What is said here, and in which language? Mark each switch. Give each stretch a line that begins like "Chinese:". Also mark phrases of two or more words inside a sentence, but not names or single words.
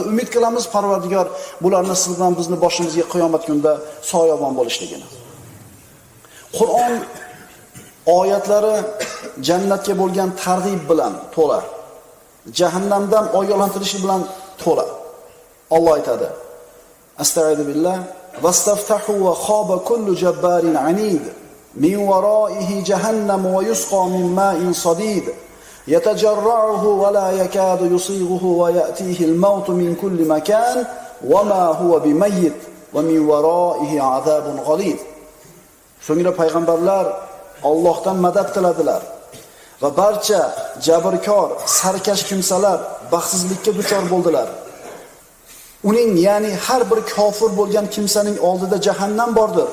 Uzbek: Umid qilamiz Parvardigor bularni sizdan bizni boshimizga qiyomat kunida soyabon bo'lishligini. Qur'on oyatlari jannatga bo'lgan targ'ib bilan to'la. Jahannamdan ogohlantirish bilan to'la. Alloh aytadi:
Arabic: أستغفر بالله واستفتحوا وخاب كل جبار عنيد. من ورائه جهنم ويسقى من ماء صديد. يتجرعه ولا يكاد يسيغه ويأتيه الموت من كل مكان وما هو بميت ومن ورائه عذاب غليظ.
Uzbek: So'ngra payg'ambarlar Allohdan madad tiladilar va barcha jabirkor, sarkash kimsalar baxtsizlikka duchor bo'ldilar. Uning, ya'ni har bir kofir bo'lgan kimsaning oldida jahannam bordir.